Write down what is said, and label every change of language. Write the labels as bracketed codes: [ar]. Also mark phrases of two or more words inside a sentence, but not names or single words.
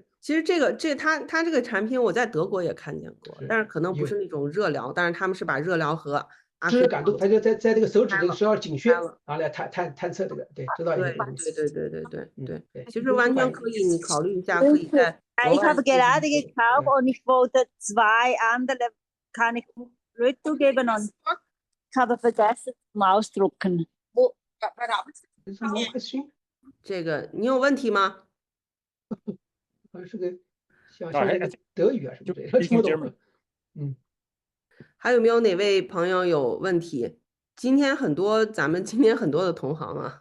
[zh] 其实他这个产品我在德国也看见过，但是可能不是那种热疗，但是他们是把热疗和炙热感度，他就在这个手指这个12警穴，然后来探测这个，对，知道一些东西。对，其实完全可以，你考虑一下，可以在。 [de] Ich habe gerade gekauft und ich wollte 2 andere, kann ich retourgeben und ich habe vergessen zum Ausdrucken. [zh] 这个你有问题吗？是个像德语啊什么的，听不懂。还有没有哪位朋友有问题？咱们今天很多的同行啊。